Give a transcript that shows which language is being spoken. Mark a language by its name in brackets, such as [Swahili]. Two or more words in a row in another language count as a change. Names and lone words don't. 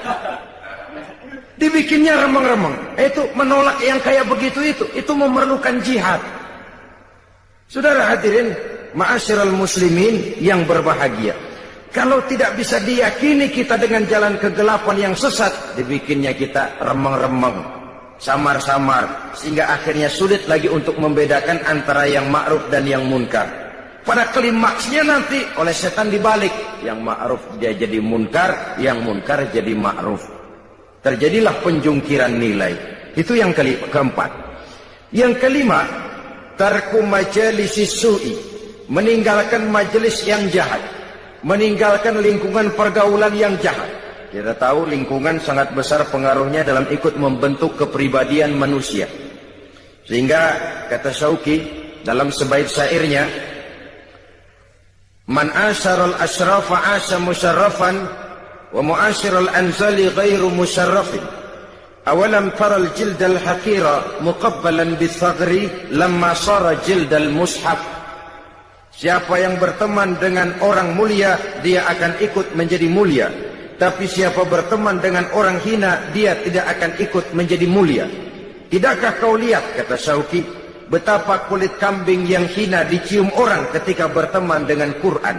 [Indonesian] Dibikinnya remeng-remeng. Itu menolak yang kayak begitu itu memerlukan jihad. Saudara hadirin, [Arabic] معاشر المسلمين [Indonesian] yang berbahagia. Kalau tidak bisa diyakini kita dengan jalan kegelapan yang sesat, dibikinnya kita remeng-remeng, samar-samar, sehingga akhirnya sulit lagi untuk membedakan antara yang ma'ruf dan yang munkar. Pada klimaksnya nanti oleh setan dibalik, yang ma'ruf dia jadi munkar, yang munkar jadi ma'ruf. Terjadilah penjungkiran nilai. Itu yang keempat. Yang kelima, [Arabic] ترك مجالس السوء, [Indonesian] meninggalkan majelis yang jahat, meninggalkan lingkungan pergaulan yang jahat. Kita tahu lingkungan sangat besar pengaruhnya dalam ikut membentuk kepribadian manusia. Sehingga kata Syauqi dalam sebaik syairnya, [Arabic] من عاشر الأشراف عاش مشرفا ومعاشر الأنذال غير مشرف. أولم تر الجلد الحقير مقبلا بالثغر لما صار جلد المصحف. [Indonesian] Siapa yang berteman dengan orang mulia, dia akan ikut menjadi mulia. Tapi siapa berteman dengan orang hina, dia tidak akan ikut menjadi mulia. Tidakkah kau lihat, kata Syauqi, betapa kulit kambing yang hina dicium orang ketika berteman dengan Quran.